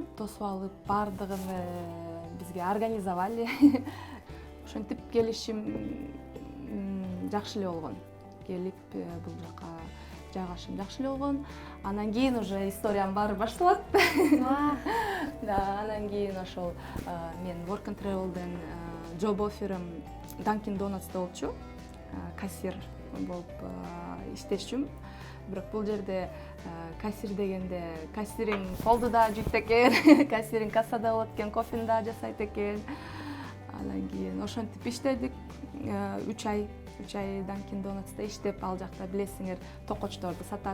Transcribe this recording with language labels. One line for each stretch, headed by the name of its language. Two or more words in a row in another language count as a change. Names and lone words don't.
Kyrgyz: Тосуп алып, бардыгын бизге организовали. Ошентип келишим жакшы эле болгон. Келип бул жака жайгашым жакшы эле болгон. Анан кийин уже историянын баары башталат. Да, анан кийин ошол мен Work and Travel'ден
English: job offer'ым
Kyrgyz: Dunkin' Donuts'та болчу. Кассир болуп иштешчүм. Бирок бул жерде кассир дегенде кассиринг колду да жүйт экен, кассиринг кассада болот экен, кофени да жасайт экен. Анан кийин ошентип иштедик 3 ай Dunkin' Donuts'та иштеп, ал жакта билесиңер токочторду сатат.